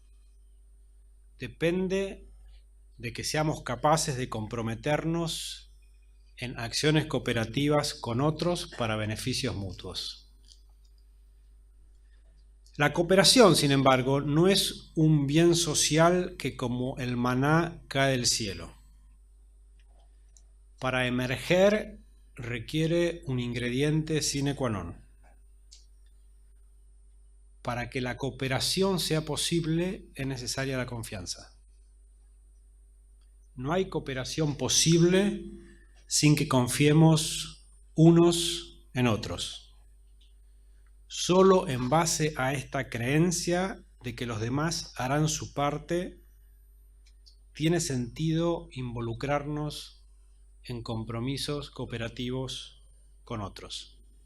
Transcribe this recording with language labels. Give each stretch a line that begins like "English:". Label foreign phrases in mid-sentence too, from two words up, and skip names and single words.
Spanish: Depende de que seamos capaces de comprometernos en acciones cooperativas con otros para beneficios mutuos. La cooperación, sin embargo, no es un bien social que como el maná cae del cielo. Para emerger requiere un ingrediente
Latin: sine qua non.
Spanish: Para que la cooperación sea posible es necesaria la confianza. No hay cooperación posible sin que confiemos unos en otros. Solo en base a esta creencia de que los demás harán su parte, tiene sentido involucrarnos en compromisos cooperativos con otros.